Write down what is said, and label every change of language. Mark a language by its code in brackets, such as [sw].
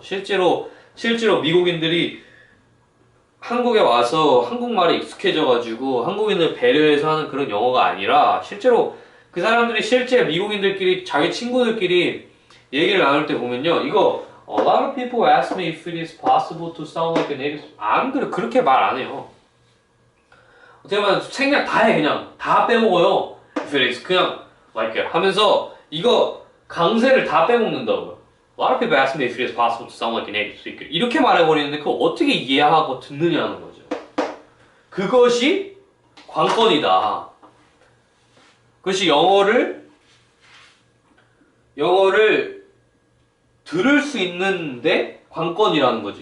[ko] 실제로 미국인들이 한국에 와서 한국말에 익숙해져가지고 한국인을 배려해서 하는 그런 영어가 아니라 실제로 그 사람들이 실제 미국인들끼리 자기 친구들끼리 얘기를 나눌 때 보면요. 이거 [en] A lot of people ask me if it is possible to sound like a native. [ko] 안 그래 그렇게 말 안 해요. 어떻게 보면 생략 다 해 그냥 다 빼먹어요. [en] If it is [ko] 그냥 like 하면서 이거 강세를 다 빼먹는다고요. [en] A lot of people ask me if it is possible to sound like a native speaker. [ko] 이렇게 말해버리는데 그걸 어떻게 이해하고 듣느냐는 거죠. 그것이 관건이다. 그것이 영어를 들을 수 있는데 관건이라는 거죠.